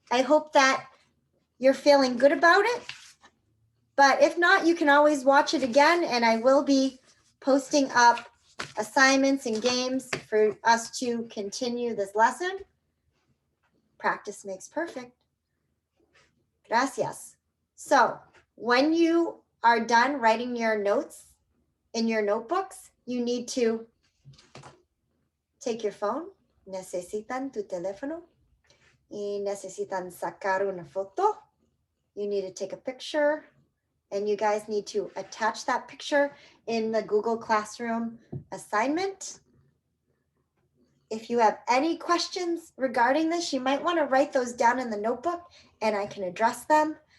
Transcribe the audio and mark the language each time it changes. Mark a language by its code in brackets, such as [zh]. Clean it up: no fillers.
[en] I hope that you're feeling good about it. But if not, you can always watch it again, and I will be posting up assignments and games for us to continue this lesson. Practice makes perfect. [es] Gracias. [en] So when you are done writing your notes in your notebooks, you need to take your phone. [es] Necesitan tu teléfono y necesitan sacar una foto. [en] You need to take a picture, and you guys need to attach that picture in the Google Classroom assignment. If you have any questions regarding this, you might want to write those down in the notebook and I can address them.